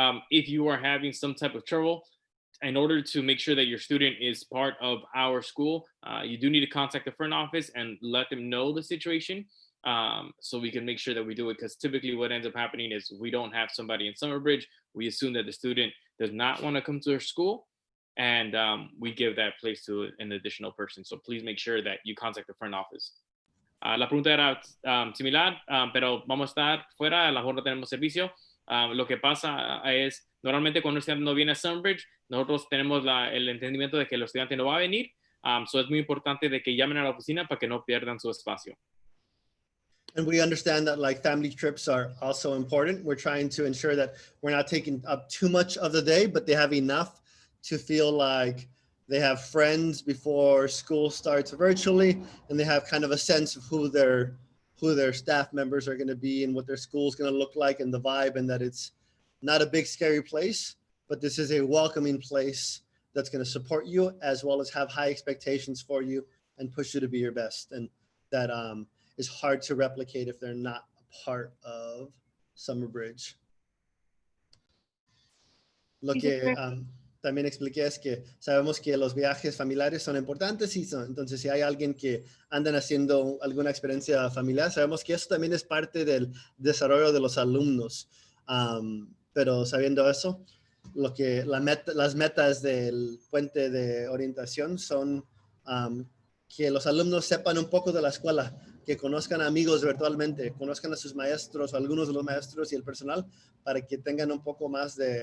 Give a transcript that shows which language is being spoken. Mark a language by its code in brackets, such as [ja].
[en] If you are having some type of trouble, in order to make sure that your student is part of our school, you do need to contact the front office and let them know the situation so we can make sure that we do it. Because typically what ends up happening is we don't have somebody in Summer Bridge. We assume that the student does not want to come to our school. And we give that place to an additional person. So please make sure that you contact the front office. [es] La pregunta era similar, pero vamos a estar fuera, a lo mejor no tenemos servicio. Lo que pasa es, normalmente cuando un estudiante no viene a Sunbridge, nosotros tenemos el entendimiento de que el estudiante no va a venir. So es muy importante de que llamen a la oficina para que no pierdan su espacio. [en] And we understand that like family trips are also important. We're trying to ensure that we're not taking up too much of the day, but they have enough to feel like they have friends before school starts virtually, and they have kind of a sense of who their staff members are going to be and what their school is going to look like and the vibe, and that it's not a big scary place, but this is a welcoming place that's going to support you as well as have high expectations for you and push you to be your best. And that is hard to replicate if they're not a part of Summer Bridge. [es] Lo que también expliqué es que sabemos que los viajes familiares son importantes y entonces si hay alguien que andan haciendo alguna experiencia familiar, sabemos que eso también es parte del desarrollo de los alumnos. Pero sabiendo eso, las metas del puente de orientación son que los alumnos sepan un poco de la escuela, que conozcan amigos virtualmente, conozcan a sus maestros, algunos de los maestros y el personal, para que tengan un poco más